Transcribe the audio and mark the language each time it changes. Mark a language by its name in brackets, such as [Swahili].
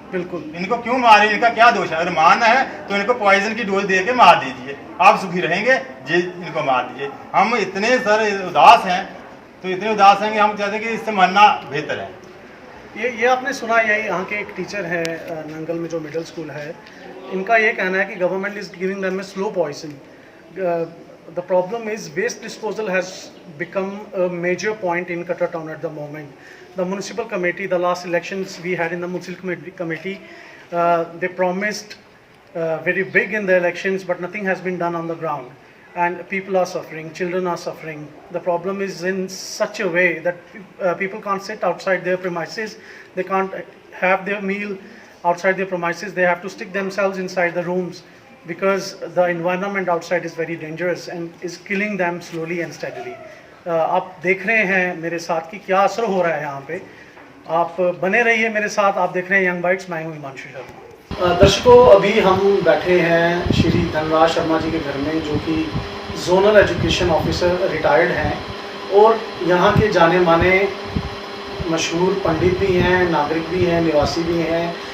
[Hindi] बिल्कुल, इनको क्यों मार रहे हो? इनका क्या दोष है? अगर मारना है तो इनको पॉइजन की डोज दे के मार दीजिए, आप सुखी रहेंगे। जी, इनको मार दीजिए। हम इतने सर उदास हैं, तो इतने उदास हैं कि हम चाहते हैं कि इससे मरना बेहतर है। ये आपने सुना, यही यहाँ के एक टीचर है नंगल में जो मिडिल स्कूल है, इनका ये कहना है कि [English] Government is giving them a slow poison. The problem is waste disposal has become a major point in Qatar town at the moment. The municipal committee, the last elections we had in the municipal committee, they promised very big in the elections, but nothing has been done on the ground. And people are suffering, children are suffering. The problem is in such a way that people can't sit outside their premises, they can't have their meal outside their premises, they have to stick themselves inside the rooms, because the environment outside is very dangerous and is killing them slowly and steadily. [Hindi] आप देख रहे हैं मेरे साथ कि क्या असर हो रहा है यहाँ पे। आप बने रहिए मेरे साथ। आप देख रहे हैं यंग बाइट्स, मैं हूँ हिमांशु शर्मा। दर्शकों, अभी हम बैठे हैं श्री धनराज शर्मा जी के घर में, जो कि जोनल एजुकेशन ऑफिसर रिटायर्ड हैं और यहाँ के जाने माने मशहूर पंडित भी हैं, नागरिक भी हैं, निवासी भी हैं।